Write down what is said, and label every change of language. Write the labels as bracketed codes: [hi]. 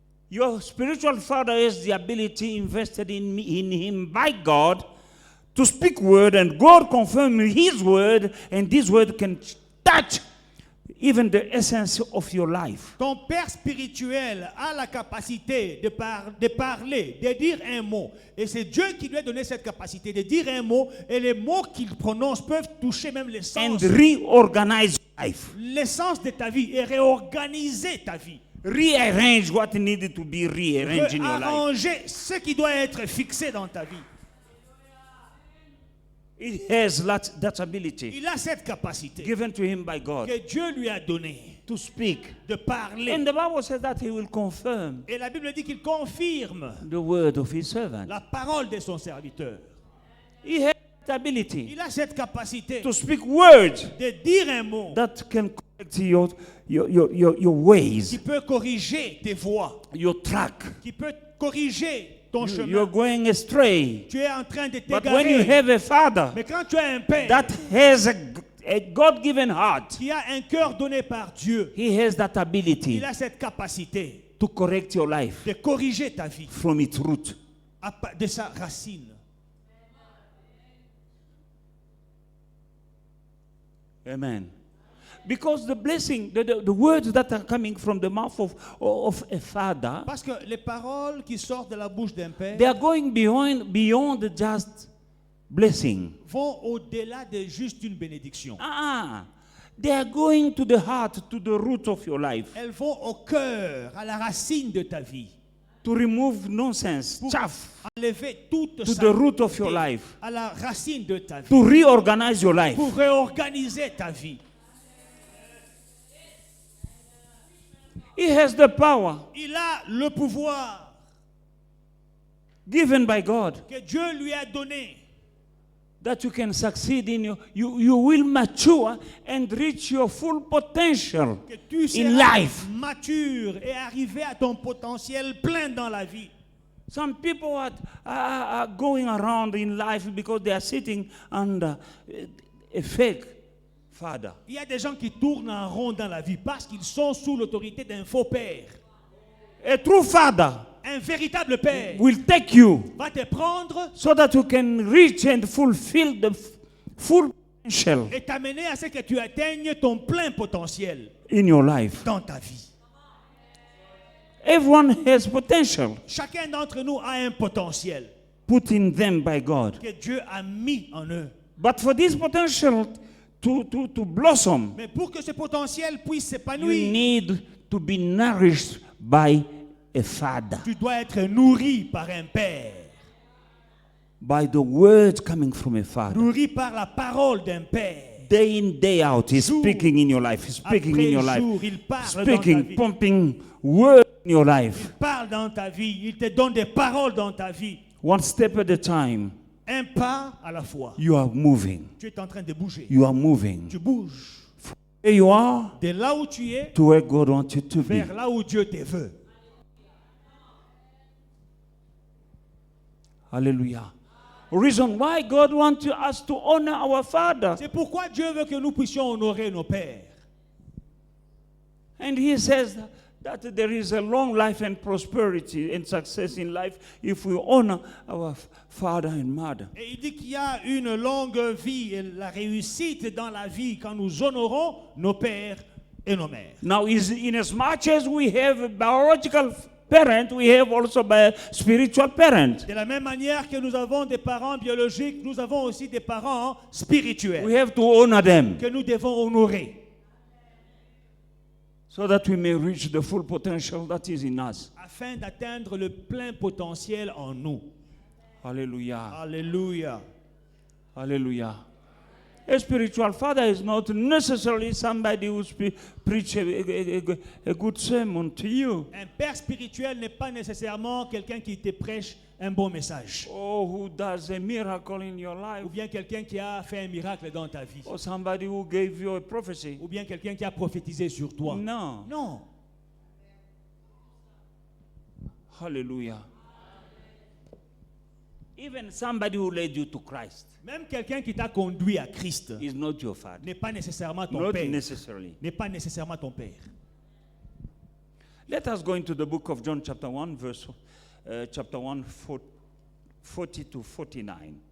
[en] Your spiritual father has the ability invested in him by God to speak word, and God confirm his word, and this word can touch even the essence of your life. [fr] Ton père spirituel a la capacité de parler, de dire un mot. Et c'est Dieu qui lui a donné cette capacité de dire un mot. Et les mots qu'il prononce peuvent toucher même [en] And [fr] l'essence. [en] reorganize life. [fr] L'essence de ta vie et réorganiser ta vie. [en] Rearrange what needed to be rearranged in your life. [fr] Arranger ce qui doit être fixé dans ta vie. [en] He has that ability [fr] Il a cette capacité [en] given to him by God [fr] que Dieu lui a donnée [en] to speak. [fr] de parler. [en] And the Bible says that he will confirm [fr] Et la Bible dit qu'il confirme [en] the word of his servant. [fr] la parole de son serviteur. [en] He has that ability [fr] Il a cette capacité [en] to speak words [fr] de dire un mot [en] that can correct your ways, [fr] qui peut corriger tes voies, [en] your track. [fr] qui peut corriger ton chemin. [en] You're going astray. [fr] Tu es en train de [en] But when you [fr] t'égarer. [en] have a father [fr] Mais quand tu as un père [en] that has a God-given heart, [fr] qui a un cœur donné par Dieu, [en] he has that ability [fr] il a cette capacité [en] to correct your life [fr] de corriger ta vie [en] from its root. [fr] de sa racine. [en] Amen. Because the blessing, the words that are coming from the mouth of a father, [fr] Parce que les paroles qui sortent de la bouche d'un père [en] they are going beyond just blessing. [fr] vont au-delà de juste une bénédiction. [en] They are going to the heart, to the root of your life, [fr] Elles vont au cœur, à la racine de ta vie. [en] to remove nonsense, [fr] Pour [en] chaff, [fr] enlever toute [en] to the root of your life, [fr] à la racine de ta vie. [en] to reorganize your life. [fr] Pour réorganiser ta vie. [en] He has the power [fr] Il a le pouvoir [en] given by God [fr] que Dieu lui a donné. [en] that you can succeed in you will mature and reach your full potential [fr] Que tu [en] in [fr] seras [en] life. [fr] mature et arriver à ton potentiel plein dans la vie. [en] Some people are going around in life because they are sitting under a fake father. [fr] Il y a des gens qui tournent en rond dans la vie parce qu'ils sont sous l'autorité d'un faux père. [en] A true father [fr] Un véritable père [en] will take you [fr] va te prendre [en] so that you can reach and fulfill the full potential [fr] et t'amener à ce que tu atteignes ton plein potentiel [en] in your life. [fr] dans ta vie. [en] Everyone has potential [fr] Chacun d'entre nous a un potentiel [en] put in them by God. [fr] que Dieu a mis en eux. [en] But for this potential to blossom, [fr] Mais pour que ce potentiel puisse [en] you [fr] s'épanouir, [en] need to be nourished by a father, [fr] tu dois être nourri par un père, [en] by the words coming from a father. [fr] nourri par la parole d'un père. [en] Day in, day out, he's [fr] Jour [en] speaking in your life, he's speaking [fr] Après [en] in your life, [fr] jour, il parle dans ta [en] speaking, [fr] vie. [en] pumping words in your life, [fr] Il parle dans ta vie. Il te donne des paroles dans ta vie. [en] one step at a time. [fr] Un pas à la fois. [en] You are moving, [fr] Tu es en train de bouger. [en] you are moving. [fr] Tu bouges. [en] Here you are [fr] De là où tu es [en] to where God wants you to be. [fr] vers là où Dieu te veut. [en] Hallelujah. Reason why God wants us to honor our father. [fr] C'est pourquoi Dieu veut que nous puissions honorer nos pères. [en] And he says that there is a long life and prosperity and success in life if we honor our father and mother. [fr] Et il dit qu'il y a une longue vie et la réussite dans la vie quand nous honorons nos pères et nos mères. [en] Now, in as much as we have a biological parent, we have also a spiritual parent. [fr] De la même manière que nous avons des parents biologiques, nous avons aussi des parents spirituels [en] We have to honor them [fr] que nous devons honorer [en] so that we may reach the full potential that is in us. [fr] afin d'atteindre le plein potentiel en nous. [en] Hallelujah. [fr] Alléluia. [en] Hallelujah. A spiritual father is not necessarily somebody who preach a good sermon to you. [fr] Un père spirituel n'est pas nécessairement quelqu'un qui te prêche un bon message. [en] Or who does a miracle in your life. [fr] Ou bien quelqu'un qui a fait un miracle dans ta vie. [en] Or somebody who gave you a prophecy. [fr] Ou bien quelqu'un qui a prophétisé sur toi. [en] No. [fr] Non. [en] Hallelujah. Even somebody who led you to Christ [fr] Même quelqu'un qui t'a conduit à Christ [en] is not your father. [fr] n'est pas nécessairement ton [en] Not [fr] père. [en] necessarily. [fr] N'est pas nécessairement ton père. [en] Let us go into the book of John chapter 1, chapter 1, 40 to 49.